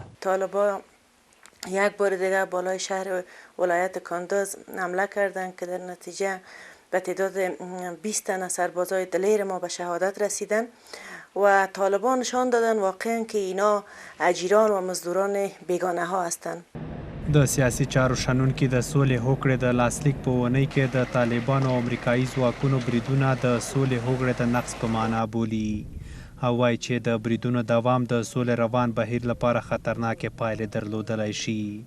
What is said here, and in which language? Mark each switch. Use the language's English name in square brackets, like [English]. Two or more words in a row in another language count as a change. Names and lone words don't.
[Persian] طالبان یک بار دیگر بالای شهر ولایت کندوز حمله کردند که در نتیجه به تعداد 20 تن سربازای دلیر ما به شهادت رسیدن و طالبان نشان دادن واقعا که اینا اجیران و مزدوران بیگانه ها هستند. [Pashto] د سیاسي چارو شنونکي د سولې هوکړې د لاسلیک په اونۍ کې د طالبانو او امریکایي ځواکونو بریدونه د سولې هوکړې د نقض په معنا بولي او وایي چې د بریدونو دوام د سولې روان بهیر لپاره خطرناکې پایلې درلودلی شي.